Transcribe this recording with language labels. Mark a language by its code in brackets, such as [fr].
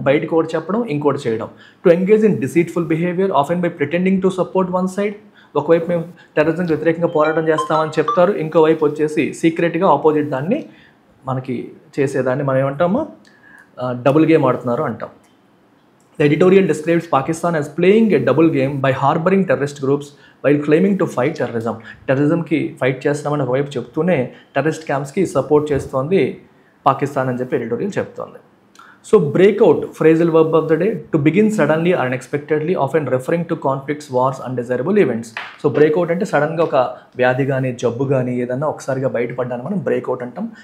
[te] బయటకు ఒకటి చెప్పడం, ఇంకోటి చేయడం. [en] To engage in deceitful behaviour often by pretending to support one side. [te] ఒకవైపు మేము టెర్రరిజంకి వ్యతిరేకంగా పోరాటం చేస్తామని చెప్తారు, ఇంకోవైపు వచ్చేసి సీక్రెట్గా ఆపోజిట్ దాన్ని మనకి చేసేదాన్ని మనం ఏమంటామో డబుల్ గేమ్ ఆడుతున్నారు అంటాం. [en] The editorial describes Pakistan as playing a double game by harboring terrorist groups while claiming to fight terrorism. [te] టెర్రరిజంకి fight చేస్తామని ఒకవైపు చెప్తూనే టెర్రరిస్ట్ క్యాంప్స్కి సపోర్ట్ చేస్తోంది పాకిస్తాన్ అని చెప్పి ఎడిటోరియల్ చెప్తోంది. [en] So breakout phrasal verb of the day, to begin suddenly or unexpectedly often referring to conflicts, wars, undesirable events. [te] So breakout అంటే సడన్గా ఒక వ్యాధి కానీ జబ్బు కానీ ఏదన్నా ఒకసారిగా బయటపడ్డాను మనం బ్రేక్అవుట్ అంటాం.